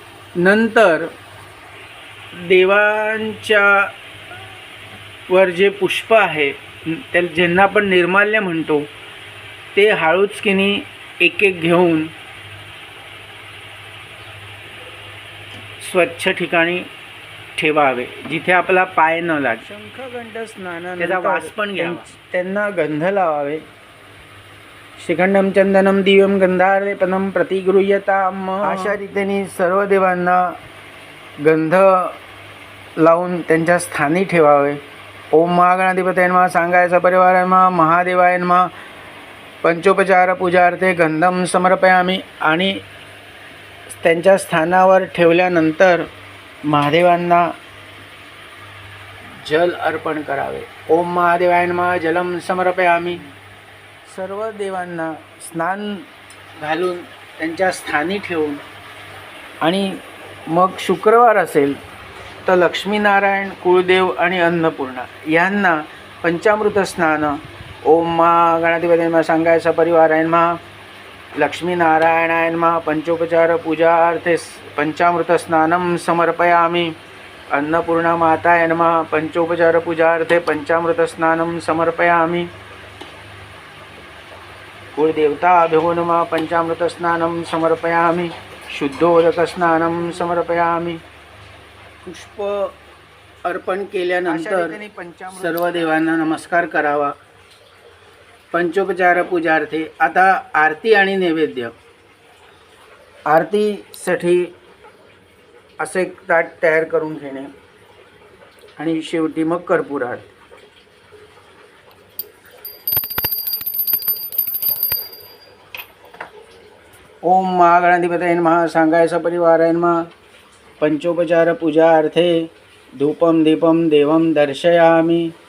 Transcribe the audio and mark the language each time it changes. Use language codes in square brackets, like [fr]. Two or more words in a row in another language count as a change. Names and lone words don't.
[mr] नंतर देवांच्या वर जे पुष्प आहे त्या ज्यांना आपण निर्माल्य म्हणतो ते हळूचकीनी एक एक घेऊन स्वच्छ ठिकाणी ठेवावे, जिथे आपला पाय न लागे. शंखघंट स्नान त्याचा वास पण घ्यावा, त्यांना गंध लावावे. [sa] शिखंडम चंदनम दिव्यम गंधालेपनम प्रतिगृह्यताम. [mr] अशा रीतीने सर्व देवांना गंध लावून त्यांच्या स्थानी ठेवावे. [sa] ओम महागणाधिपतये नमः, सांगायचा परिवाराय नमः, महादेवाय नमः. पंचोपचार पूजार्थे गंधम समर्पयामी. [mr] आणि त्यांच्या स्थानावर ठेवल्यानंतर महादेवांना जल अर्पण करावे. [sa] ओम महादेवाय नमः, जलम समर्पयामी. [mr] सर्व देवांना स्नान घालून त्यांच्या स्थानी ठेवून आणि मग शुक्रवार असेल तर लक्ष्मीनारायण, कुळदेव आणि अन्नपूर्णा यांना पंचामृत स्नान. [sa] ओम महागणाधिपतये नमः, सांगायचा परिवाराय नमः, लक्ष्मीनारायणाय नमः. पंचोपचार पूजार्थे पंचामृत स्नानम समर्पयामी. अन्नपूर्णा माताय नमः. पंचोपचार पूजार्थे पंचामृत स्नानम समर्पयामी. कुलदेवताभ्यो नमः. पंचामृत स्नानं समर्पयामि. शुद्धोदक स्नानं समर्पयामि. [mr] पुष्प अर्पण केल्यानंतर सर्व देवांना नमस्कार करावा. [sa] पंचोपचार पूजार्थे [mr] आता आरती आणि नैवेद्य. आरतीसाठी असे एक ताट तयार करून घेणे आणि शेवटी मग कर्पूर आरती. [sa] ओम महागणाधिपतये नमः, सांगायचा परिवाराय नमः. पंचोपचार पूजार्थे धूपम दीपम देवम दर्शयामि.